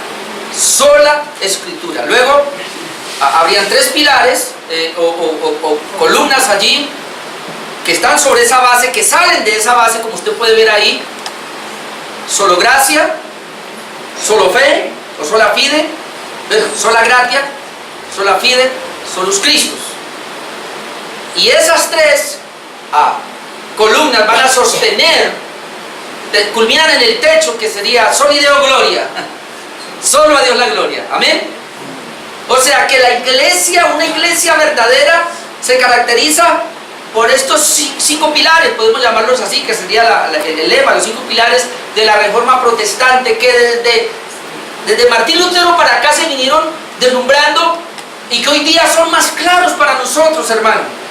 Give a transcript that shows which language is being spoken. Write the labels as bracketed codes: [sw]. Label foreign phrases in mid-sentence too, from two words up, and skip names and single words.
[es] Sola escritura. Luego habrían 3 pilares o columnas allí que están sobre esa base, que salen de esa base, como usted puede ver ahí. Solo gracia, solo fe o [la] sola fide, sola gratia, sola fide, solus Christus. [es] Y esas 3 columnas van a sostener, culminan en el techo, que sería [la] soli Deo gloria, [es] solo a Dios la gloria, amén. O sea que la iglesia, una iglesia verdadera, se caracteriza por estos 5 pilares, podemos llamarlos así, que sería el lema, los 5 pilares de la Reforma Protestante, que desde Martín Lutero para acá se vinieron deslumbrando, y que hoy día son más claros para nosotros, hermanos.